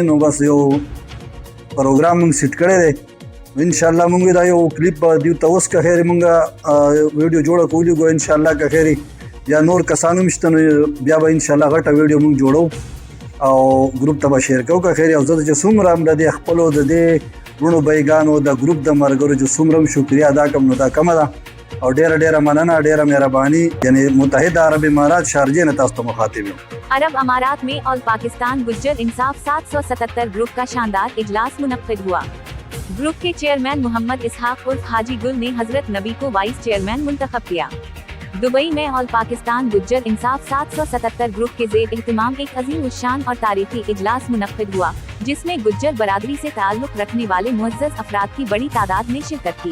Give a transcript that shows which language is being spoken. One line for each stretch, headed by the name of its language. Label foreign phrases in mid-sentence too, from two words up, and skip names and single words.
Pashto: نو بس یو پروګرام موږ سیټ کړی دی. انشاءالله موږ دا یو کلیپ به دیو ته اوس که خیر موږ ویډیو جوړه کولی ګو انشاءالله که خیر یا نور کسانو هم شته نو بیا به انشاءالله غټه ویډیو موږ جوړو او ګروپ ته به شیر کوو که خیر. او زه چې څومره هم د دې خپلو د دې وروڼو بیګانو د ګروپ د ملګرو چې څومره هم شکریا ادا کوم نو دا کمه ده او ډیره مننه ډیره مهرباني. یعنی متحده عرب امارات شارجه نه تاسو ته مخاطب یم.
Urdu: عرب امارات میں آل پاکستان گجر انصاف 777 گروپ کا شاندار اجلاس منعقد ہوا. گروپ کے چیئرمین محمد اسحاق عرف حاجی گل نے حضرت نبی کو
English: vice chairman
Urdu: منتخب کیا. دبئی میں آل پاکستان گجر انصاف 777 گروپ کے زیر اہتمام ایک عظیم الشان اور تاریخی اجلاس منعقد ہوا، جس میں گجر برادری سے تعلق رکھنے والے معزز افراد کی بڑی تعداد نے شرکت کی.